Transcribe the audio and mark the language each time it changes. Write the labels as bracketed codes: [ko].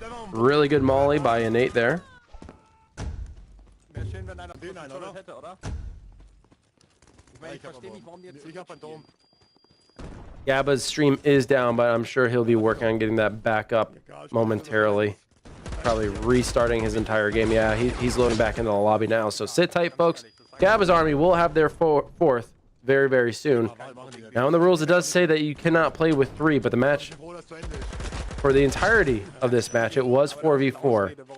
[en] Really good molly by Innate there. [de] Wäre schön, wenn einer den einen hätte, oder? Ich meine, ich verstehe nicht, warum die jetzt Ich hab Phantom. [en] Gabba's stream is down, but I'm sure he'll be working on getting that back up momentarily. Probably restarting his entire game. Yeah, he's loading back into the lobby now. So sit tight, folks. Gabba's army will have their fourth very, very soon. Now in the rules, it does say that you cannot play with 3, but the match, for the entirety of this match, it was 4v4.